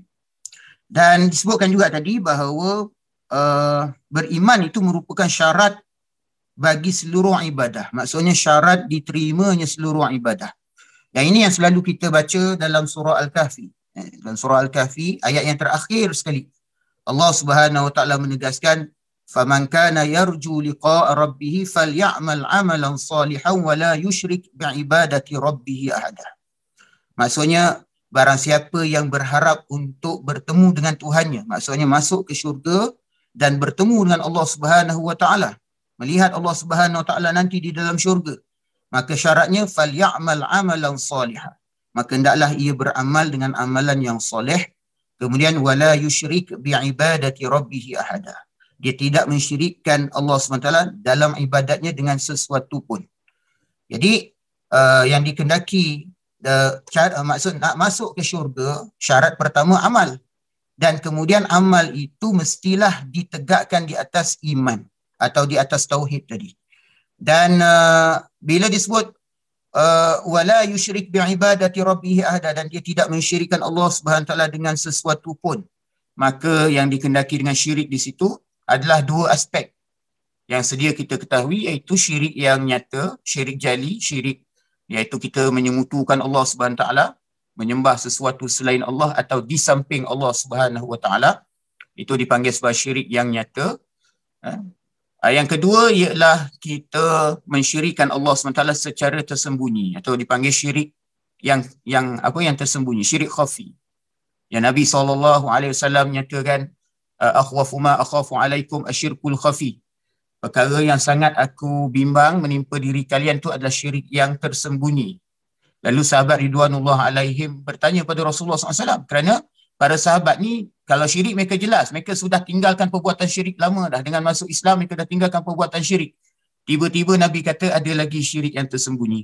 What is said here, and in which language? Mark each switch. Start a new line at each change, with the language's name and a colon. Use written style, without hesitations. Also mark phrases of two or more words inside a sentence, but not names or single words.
Malay: Dan disebutkan juga tadi bahawa beriman itu merupakan syarat bagi seluruh ibadah. Maksudnya syarat diterimanya seluruh ibadah. Dan ini yang selalu kita baca dalam surah Al-Kahfi. Dalam surah Al-Kahfi, ayat yang terakhir sekali, Allah
Arabic: سبحانه وتعالى
Malay: menegaskan,
Arabic: "فمن كان يرجو لقاء ربه فليعمل عملا صالحا ولا يشرك بعبادة ربه أحدا."
Malay: Maksudnya barang siapa yang berharap untuk bertemu dengan Tuhannya, maksudnya masuk ke syurga dan bertemu dengan Allah
Arabic: سبحانه وتعالى,
Malay: melihat Allah
Arabic: سبحانه وتعالى
Malay: nanti di dalam syurga, maka syaratnya
Arabic: فليعمل عملا صالحا.
Malay: Maka hendaklah ia beramal dengan amalan yang soleh.
Arabic: Kemudian ولا يشرك بعبادة ربه أحدا.
Malay: Dia tidak mensyirikkan Allah SWT dalam ibadatnya dengan sesuatu pun. Jadi yang dikendaki maksud nak masuk ke syurga, syarat pertama amal. Dan kemudian amal itu mestilah ditegakkan di atas iman atau di atas tauhid tadi. Dan bila disebut
Arabic: ولا يشرك بعبادة ربه أحدا,
Malay: dan dia tidak mensyirikkan Allah
Arabic: سبحانه تعالى
Malay: dengan sesuatu pun, maka yang dikendaki dengan syirik di situ adalah dua aspek yang sedia kita ketahui, iaitu syirik yang nyata, syirik jali, syirik iaitu kita menyengutukan Allah
Arabic: سبحانه تعالى,
Malay: menyembah sesuatu selain Allah atau di samping Allah
Arabic: سبحانه وتعالى,
Malay: itu dipanggil sebagai syirik yang nyata. Yang kedua ialah kita mensyirikkan Allah SWT secara tersembunyi, atau dipanggil syirik yang tersembunyi, syirik khafi. Yang Nabi SAW nyatakan,
Arabic: أخوف ما أخاف عليكم الشرك الخفي.
Malay: Perkara yang sangat aku bimbang menimpa diri kalian tu adalah syirik yang tersembunyi. Lalu sahabat
Arabic: رضوان الله عليهم
Malay: bertanya pada Rasulullah SAW, kerana para sahabat ni kalau syirik mereka jelas, mereka sudah tinggalkan perbuatan syirik lama dah. Dengan masuk Islam mereka dah tinggalkan perbuatan syirik. Tiba-tiba Nabi kata ada lagi syirik yang tersembunyi.